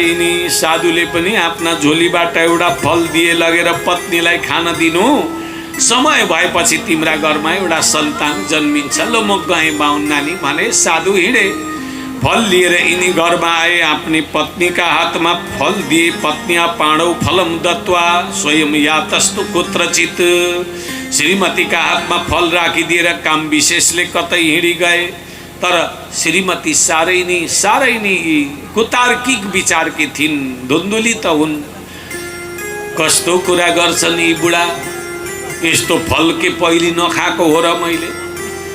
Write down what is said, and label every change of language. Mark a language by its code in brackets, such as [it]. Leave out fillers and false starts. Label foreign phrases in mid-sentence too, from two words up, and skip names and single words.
[ne] नि साधुले पनि आफ्ना झोलीबाट एउटा फल दिए, लगेर पत्नीलाई खान दिनु। समय भएपछि तिम्रा घरमा एउटा सन्तान जन्मिन्छ। ल म गएँ बाहुन नानी भने साधु हिँडे। फल लिएर यिनी घरमा आए। आफ्नी पत्नीका हातमा फल दिए। [sa] पत्निया पाणौ फलम दत्वा स्वयं यातस्तु कुत्रचित। [ne] श्रीमतीका हातमा फल राखिदिएर काम विशेषले कतै हिँडी गए। तर श्रीमती साह्रै नै कुतार्किक विचारकी थिइन्। धुन्धुली त हुन्। कस्तो कुरा गर्छन् यी बुढा, यस्तो फल के पहिले नखाएको हो र मैले?